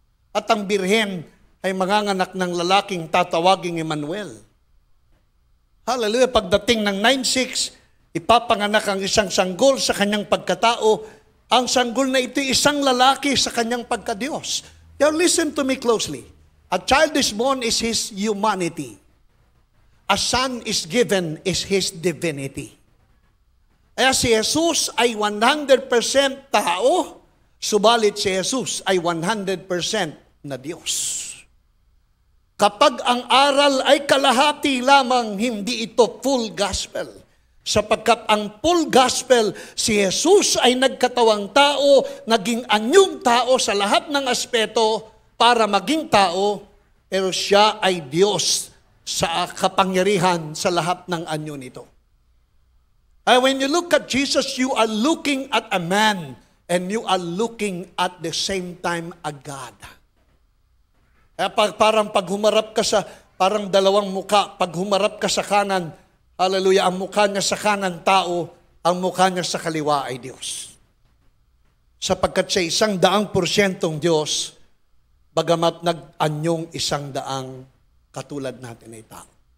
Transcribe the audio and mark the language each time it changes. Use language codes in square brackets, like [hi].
[tl] At ang birhen ay manganganak ng lalaking tatawaging Emmanuel. Hallelujah, pagdating ng 9:6, ipapanganak ang isang sanggol sa kanyang pagkatao. Ang sanggol na ito isang lalaki sa kanyang pagkadiyos. [en] Now listen to me closely. A child is born is his humanity. A son is given is his divinity. [tl] Kaya si Jesus ay 100% tao, subalit si Jesus ay 100% na Diyos. Kapag ang aral ay kalahati lamang, hindi ito full gospel. Sapagkat ang full gospel, si Jesus ay nagkatawang tao, naging anyong tao sa lahat ng aspeto para maging tao, pero siya ay Diyos sa kapangyarihan sa lahat ng anyo nito. [en] When you look at Jesus, you are looking at a man and you are looking at the same time a God. [tl] Parang pag humarap ka sa, parang dalawang muka, pag humarap ka sa kanan, hallelujah, ang mukha niya sa kanan tao, ang mukha niya sa kaliwa ay Diyos. Sapagkat sa 100% Diyos, bagamat nag-anyong 100 katulad natin ay tao.